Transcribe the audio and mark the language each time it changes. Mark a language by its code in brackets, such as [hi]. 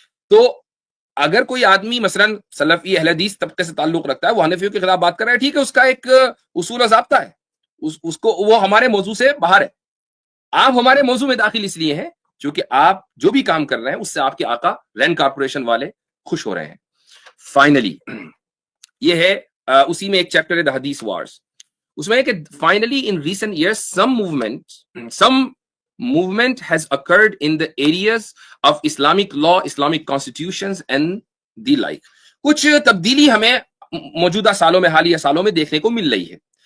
[ur] تو اگر کوئی آدمی مثلا سلفی اہل حدیث طبقے سے تعلق رکھتا ہے وہ حنفیوں کے خلاف بات کر رہا ہے، ٹھیک ہے، اس کا ایک اصول و ضابطہ ہے، اس کو وہ ہمارے موضوع سے باہر ہے. آپ ہمارے موضوع میں داخل اس لیے ہیں چونکہ آپ جو بھی کام کر رہے ہیں اس سے آپ کے آقا رینڈ کارپوریشن والے خوش ہو رہے ہیں. فائنلی یہ ہے اسی میں ایک چیپٹر ہے دا حدیث وارز. اس میں ہے کہ [en] Finally in recent years some movement has occurred in the areas of Islamic law, Islamic constitutions and the like. [ur] کچھ تبدیلی ہمیں موجودہ سالوں میں، حالیہ سالوں میں دیکھنے کو مل رہی ہے.